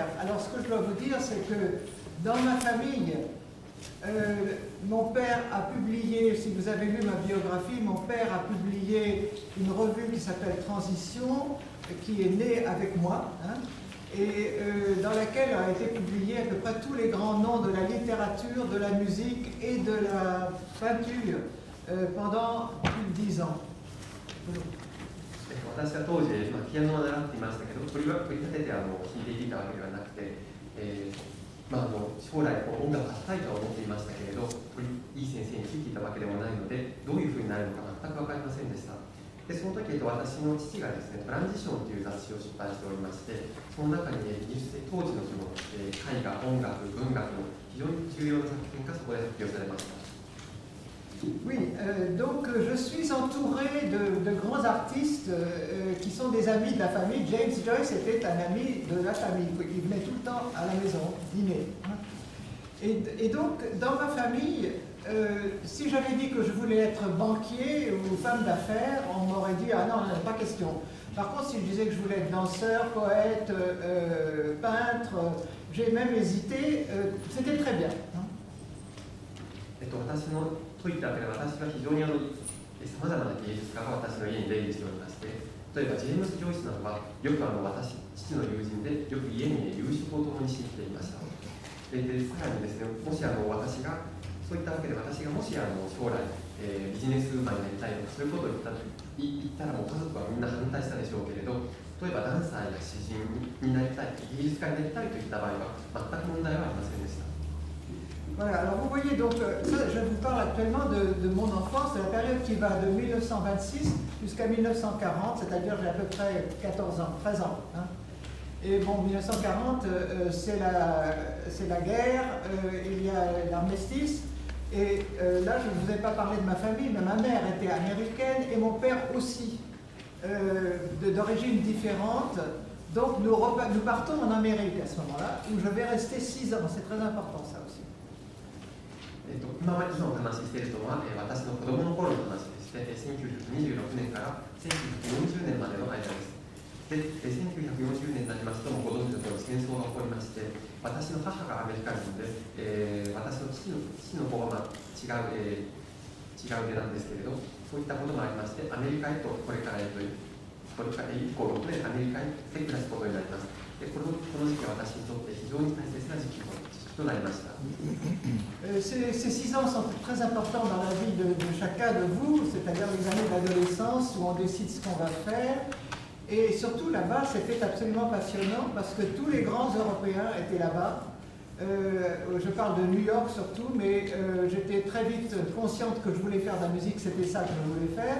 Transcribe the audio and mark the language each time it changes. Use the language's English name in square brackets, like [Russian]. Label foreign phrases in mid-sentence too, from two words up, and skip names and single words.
[French] Alors ce que je dois vous dire, c'est que dans ma famille, mon père a publié, si vous avez lu ma biographie, mon père a publié une revue qui s'appelle Transition, qui est née avec moi, hein, et dans laquelle a été publié à peu près tous les grands noms de la littérature, de la musique et de la peinture pendant plus de 10 ans. [Japanese] 私は当時、ピアノを習っていましたけど、取り立てて弾いていたわけではなくて、将来音楽をしたいとは思っていましたけれど、いい先生についていたわけでもないので、どういうふうになるのか全く分かりませんでした。でその時、私の父がですね、トランジションという雑誌を出版しておりまして、その中に、技術的当時のその、絵画、音楽、文学の非常に重要な作品がそこで発表されました。 [French] Oui, donc je suis entouré de grands artistes qui sont des amis de la famille. James Joyce était un ami de la famille, il venait tout le temps à la maison dîner. Et donc dans ma famille, si j'avais dit que je voulais être banquier ou femme d'affaires, on m'aurait dit ah non, pas question. Par contre, si je disais que je voulais être danseur, poète, peintre, j'ai même hésité, c'était très bien. [Japanese] 私のといったわけで、私は非常にさまざまな芸術家が私の家に出入りしておりまして、例えばジェームス・ジョイスなどはよく父の友人でよく家に夕食を共にしてきていました。でさらにですね、もし私がそういったわけで、私がもし将来、ビジネスウーマンになりたいとかそういうことを言ったらもう家族はみんな反対したでしょうけれど、例えばダンサーや詩人になりたい、芸術家になりたいといった場合は全く問題はありませんでした。 [French] Voilà, alors vous voyez, donc, ça, je vous parle actuellement de mon enfance, de la période qui va de 1926 jusqu'à 1940, c'est-à-dire j'ai à peu près 14 ans, 13 ans. Hein. Et bon, 1940, c'est la guerre, il y a l'armistice, et là, je ne vous ai pas parlé de ma famille, mais ma mère était américaine et mon père aussi, d'origine différente. Donc nous partons en Amérique à ce moment-là, où je vais rester 6 ans, c'est très important ça aussi. [Japanese] 今お話ししているのは、私の子供の頃の話でして、1926年から1940年までの間です。で、1940年になりますと、ご存知のとおり戦争が起こりまして、私の母がアメリカ人で、私の父の方は違う出なんですけれど、そういったこともありまして、アメリカへとこれから以降6年アメリカへ暮らすことになります。でこの時期は私にとって非常に大切な時期となりました。 [French] Ces 6 ans sont très importants dans la vie de chacun de vous, c'est-à-dire les années d'adolescence où on décide ce qu'on va faire. Et surtout là-bas, c'était absolument passionnant parce que tous les grands Européens étaient là-bas. Je parle de New York surtout, mais j'étais très vite consciente que je voulais faire de la musique, c'était ça que je voulais faire.